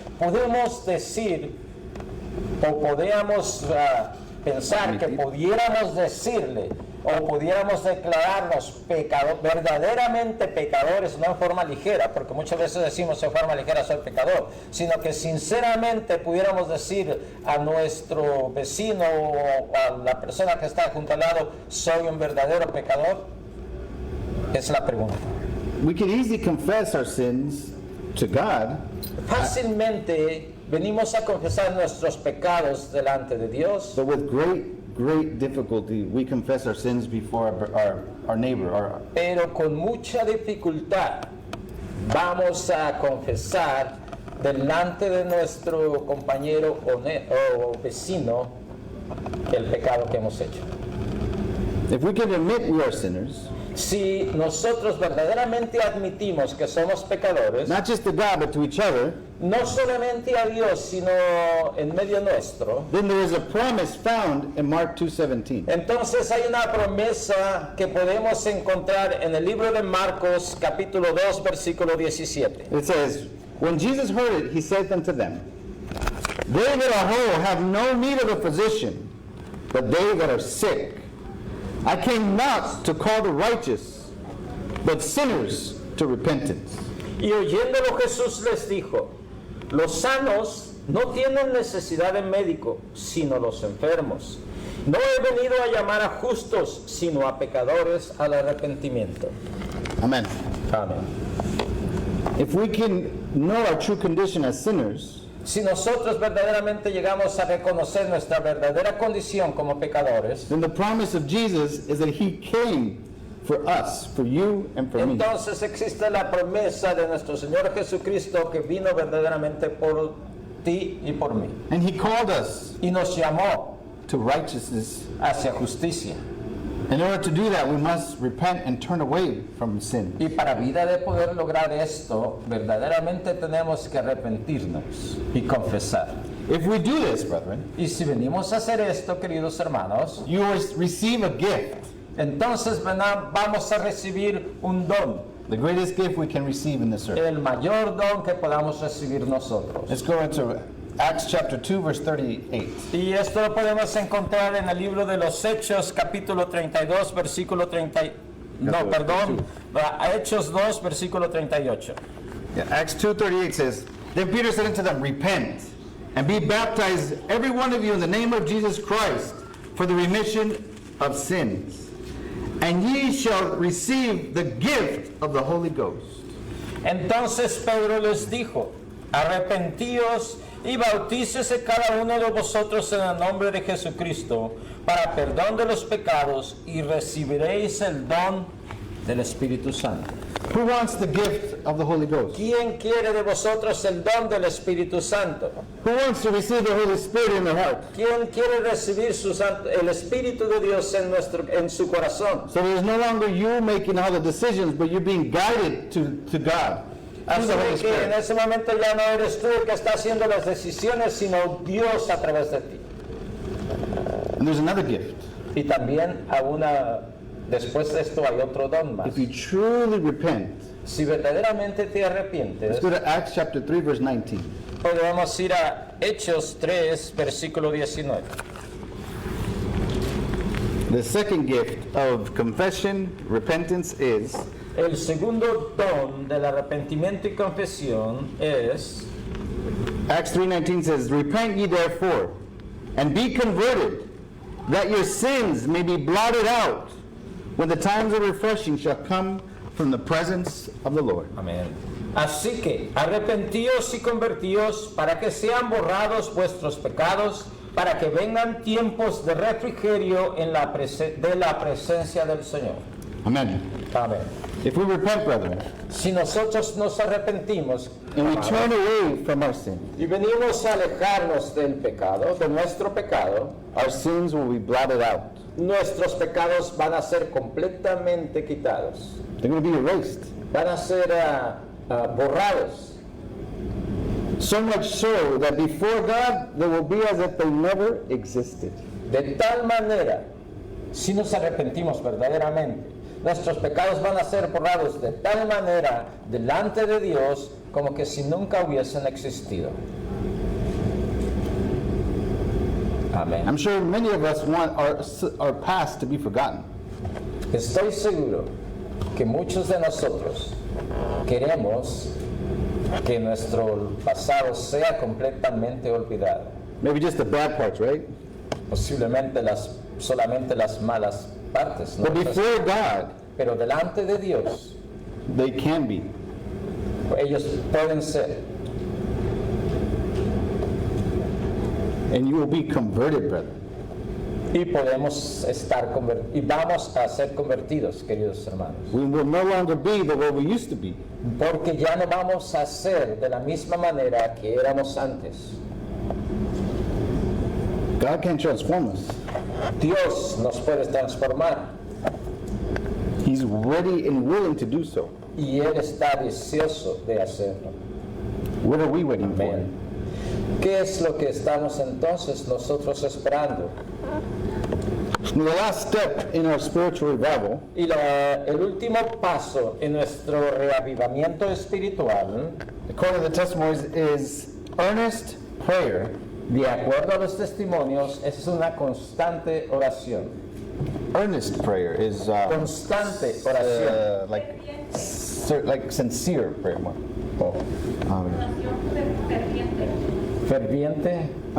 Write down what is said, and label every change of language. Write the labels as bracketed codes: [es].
[es] Podemos decir o podríamos pensar que pudiéramos decirle o pudiéramos declararnos verdaderamente pecadores, no en forma ligera, porque muchas veces decimos en forma ligera soy pecador, sino que sinceramente pudiéramos decir a nuestro vecino o a la persona que está junto al lado, soy un verdadero pecador. Es la pregunta. [en] We can easily confess our sins to God, [es] Fácilmente venimos a confesar nuestros pecados delante de Dios, [en] but with great difficulty we confess our sins before our neighbor. [es] pero con mucha dificultad vamos a confesar delante de nuestro compañero o vecino el pecado que hemos hecho. [en] If we can admit we are sinners, [es] Si nosotros verdaderamente admitimos que somos pecadores, [en] not just to God but to each other, [es] no solamente a Dios, sino en medio nuestro, [en] then there is a promise found in Mark 2:17. [es] entonces hay una promesa que podemos encontrar en el libro de Marcos capítulo 2 versículo 17. [en] It says, when Jesus heard it, he said unto them, they that are whole have no need of a physician, but they that are sick. I came not to call the righteous, but sinners to repentance. [es] Y oyéndolo Jesús les dijo, los sanos no tienen necesidad de médico, sino los enfermos. No he venido a llamar a justos, sino a pecadores al arrepentimiento. [en] Amen. [es] Amén. [en] If we can know our true condition as sinners, [es] Si nosotros verdaderamente llegamos a reconocer nuestra verdadera condición como pecadores, [en] then the promise of Jesus is that he came for us, for you and for me. [es] entonces existe la promesa de nuestro Señor Jesucristo que vino verdaderamente por ti y por mí. [en] And he called us [es] Y nos llamó [en] to righteousness. [es] hacia justicia. [en] In order to do that, we must repent and turn away from sin. [es] Y para vida de poder lograr esto, verdaderamente tenemos que arrepentirnos y confesar. [en] If we do this, brethren, [es] Y si venimos a hacer esto, queridos hermanos, [en] you will receive a gift, [es] entonces vamos a recibir un don, [en] the greatest gift we can receive in this earth. [es] el mayor don que podamos recibir nosotros. [en] Let's go into Acts chapter 2, verse 38. [es] Y esto lo podemos encontrar en el libro de los Hechos, capítulo 32, versículo 30. No, perdón, Hechos 2, versículo 38. [en] Yeah, Acts 2:38 says, then Peter said unto them, repent and be baptized, every one of you, in the name of Jesus Christ, for the remission of sins. And ye shall receive the gift of the Holy Ghost. [es] Entonces Pedro les dijo, arrepentíos y bautícese cada uno de vosotros en el nombre de Jesucristo para perdón de los pecados y recibiréis el don del Espíritu Santo. [en] Who wants the gift of the Holy Ghost? [es] ¿Quién quiere de vosotros el don del Espíritu Santo? [en] Who wants to receive the Holy Spirit in their heart? [es] ¿Quién quiere recibir el Espíritu de Dios en su corazón? [en] So there's no longer you making all the decisions, but you're being guided to God. That's the Holy [es] Así que en [en] Spirit. [es] ese momento ya no eres tú el que está haciendo las decisiones, sino Dios a través de ti. [en] And there's another gift. [es] Y también después de esto hay otro don más. [en] If you truly repent, [es] Si verdaderamente te [en] let's [es] arrepientes, [en] go to Acts chapter 3, verse 19. [es] podemos ir a Hechos 3, versículo 19. [en] The second gift of confession, repentance is [es] El segundo don del arrepentimiento y confesión es, [en] Acts 3:19 says, "Repent ye therefore, and be converted, that your sins may be blotted out, when the times of refreshing shall come from the presence of the Lord." [es] amén. Así que arrepentíos y convertíos para que sean borrados vuestros pecados, para que vengan tiempos de refrigerio de la presencia del Señor. [en] Amen. [es] Amén. [en] If we repent, brethren, [es] Si nosotros nos arrepentimos [en] and we turn away from our sin, [es] y venimos a alejarnos del pecado, de nuestro pecado, [en] our sins will be blotted out. [es] nuestros pecados van a ser completamente quitados, [en] They're going to be erased. [es] van a ser borrados. [en] So much so that before God, they will be as if they never existed. [es] De tal manera, si nos arrepentimos verdaderamente, nuestros pecados van a ser borrados de tal manera delante de Dios como que si nunca hubiesen existido. Amén. [en] I'm sure many of us want our past to be forgotten. [es] Estoy seguro que muchos de nosotros queremos que nuestro pasado sea completamente olvidado. [en] Maybe just the bad parts, right? [es] Posiblemente solamente las malas partes, ¿no? [en] But before God, [es] Pero delante de Dios, [en] they can be. [es] ellos pueden ser. [en] And you will be converted, brethren. [es] Y podemos y vamos a ser convertidos, queridos hermanos. [en] We will no longer be the way we used to be. [es] Porque ya no vamos a ser de la misma manera que éramos antes. [en] God can transform us. [es] Dios nos puede transformar [en] He's ready and willing to do so. [es] y Él está deseoso de hacerlo. [en] What are we waiting for? [es] Amén. ¿Qué es lo que estamos entonces nosotros esperando? [en] The last step in our spiritual revival [es] Y el último paso en nuestro reavivamiento espiritual, [en] according to the testimonies, is earnest prayer. [es] de acuerdo a los testimonios, es una constante oración. [en] Earnest prayer is [es] Constante oración. [en] like sincere prayer. [es] Oh, ferviente,